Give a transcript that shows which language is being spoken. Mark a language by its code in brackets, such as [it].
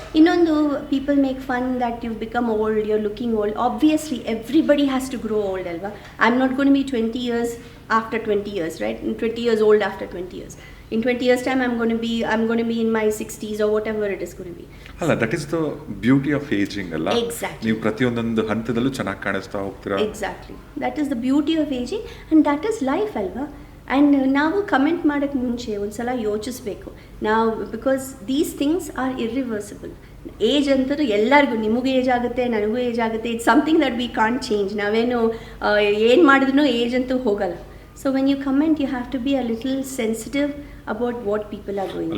[en] Innondu, people make fun that you've become old, you're looking old. Obviously everybody has to grow old, alva. I'm not going to be 20 years after 20 years, right? 20 years old after 20 years. In 20 years time I'm going to be in my 60s or whatever it is going to be. ಅಲ್ಲ, that is the beauty of aging, ಅಲ್ಲ? Exactly. [kn] ನೀವು ಪ್ರತಿಯೊಂದು ಹಂತದಲ್ಲೂ ಚೆನ್ನಾಗಿ ಕಾಣಿಸ್ತಾ ಹೋಗ್ತೀರಾ. [en] Exactly. That is the beauty of aging and that is life, alva. [kn] And ನಾವು comment ಮಾಡೋಕ್ಕೆ ಮುಂಚೆ ಒಂದು ಸಲ ಯೋಚಿಸ್ಬೇಕು ನಾವು, [en] Because these things are irreversible. [kn] Age ಅಂತೂ ಎಲ್ಲರಿಗೂ, ನಿಮಗೂ ಏಜ್ ಆಗುತ್ತೆ, ನನಗೂ ಏಜ್ ಆಗುತ್ತೆ. [en] It's something that we can't change. [kn] ನಾವೇನು ಏನು ಮಾಡಿದ್ರೂ ಏಜ್ ಅಂತೂ ಹೋಗಲ್ಲ. [en] So when you comment you have to be a little sensitive about what people are going.